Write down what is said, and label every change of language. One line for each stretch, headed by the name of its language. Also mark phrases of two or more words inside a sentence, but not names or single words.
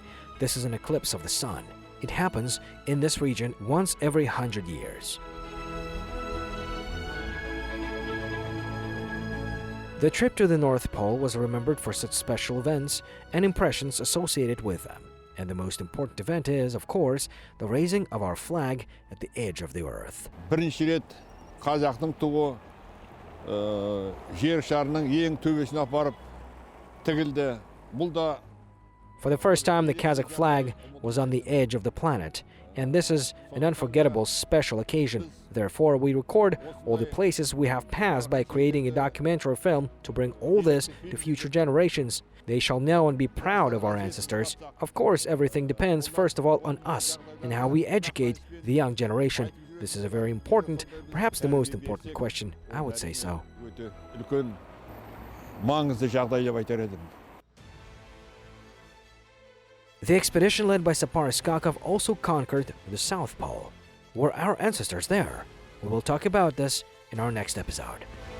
English: This is an eclipse of the sun. It happens in this region once every 100 years. The trip to the North Pole was remembered for such special events and impressions associated with them. And the most important event is, of course, the raising of our flag at the edge of the earth.
Kazakh: Бірінші рет қазақтың туы жер шарының ең төбесіне апарып тігілді. Бұл да
English: For the first time, the Kazakh flag was on the edge of the planet, and this is an unforgettable special occasion. Therefore, we record all the places we have passed by creating a documentary film to bring all this to future generations. They shall know and be proud of our ancestors. Of course, everything depends, first of all, on us and how we educate the young generation. This is a very important, perhaps the most important question, I would say so.
Kazakh: үлкен маңызды жағдай деп айтар едім.
English: The expedition led by Sapar Iskakov also conquered the South Pole. Were our ancestors there? We will talk about this in our next episode.